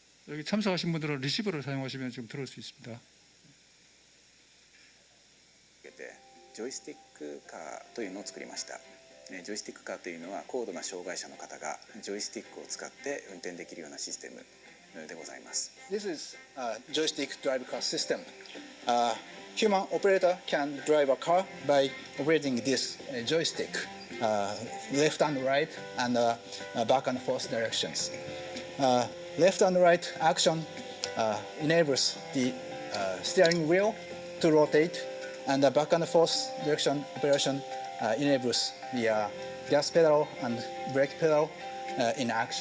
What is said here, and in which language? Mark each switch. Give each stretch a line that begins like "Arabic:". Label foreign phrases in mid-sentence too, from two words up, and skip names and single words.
Korean: 여기 참석하신 분들은 리시버를 사용하시면 지금 들을 수 있습니다.
Japanese: ジョイスティックカーというのを作りました。ジョイスティックカーというのは高度な障害者の方がジョイスティックを使って運転できるようなシステムでございます。
English: This is a joystick drive car system. A human operator can drive a car by operating this joystick, left and right, and back and forth directions. Left and right action enables the steering wheel to rotate, and the back and forth direction operation enables the gas pedal and brake pedal in action.